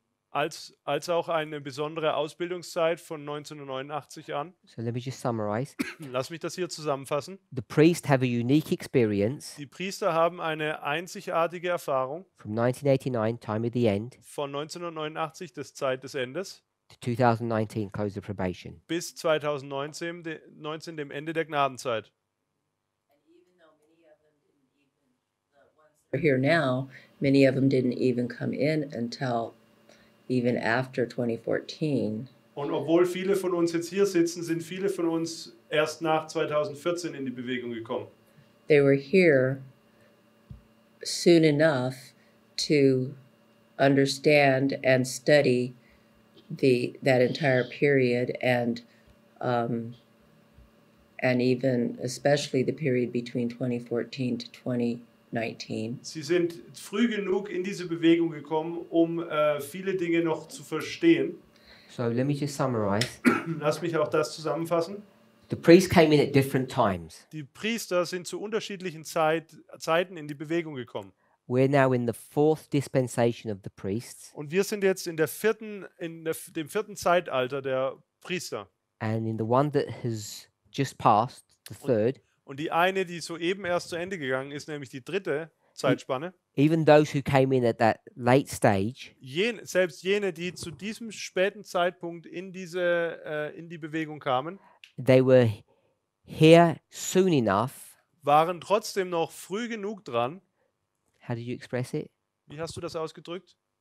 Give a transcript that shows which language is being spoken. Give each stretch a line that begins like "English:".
German: Als auch eine besondere Ausbildungszeit von 1989 an.
English: So let me just summarize.
German: Lass mich das hier zusammenfassen.
English: The priests have a unique experience
German: Die Priester haben eine einzigartige Erfahrung
English: from 1989, time of the end,
German: von 1989, das Zeit des Endes,
English: to 2019, close of probation.
German: bis 2019, dem Ende der Gnadenzeit.
English: Are here now, many of them didn't even come in until even after 2014.
German: Und obwohl viele von uns jetzt hier sitzen, sind viele von uns erst nach 2014 in die Bewegung gekommen.
English: They were here soon enough to understand and study that entire period and even especially the period between 2014 to 2019.
German: Sie sind früh genug in diese Bewegung gekommen, um viele Dinge noch zu verstehen.
English: So let me just summarize.
German: Lass mich auch das zusammenfassen.
English: The priests came in at different times.
German: Die Priester sind zu unterschiedlichen Zeiten in die Bewegung gekommen.
English: We're now in the 4th dispensation of the priests.
German: Und wir sind jetzt in dem vierten Zeitalter der Priester.
English: And in the one that has just passed, the 3rd,
German: Und die eine, die soeben erst zu Ende gegangen ist, nämlich die dritte Zeitspanne.
English: even those who came in at that late stage,
German: Selbst jene, die zu diesem späten Zeitpunkt in die Bewegung kamen,
English: they were here soon enough.
German: waren trotzdem noch früh genug dran.
English: How did you express it?
German: Wie hast du das ausgedrückt?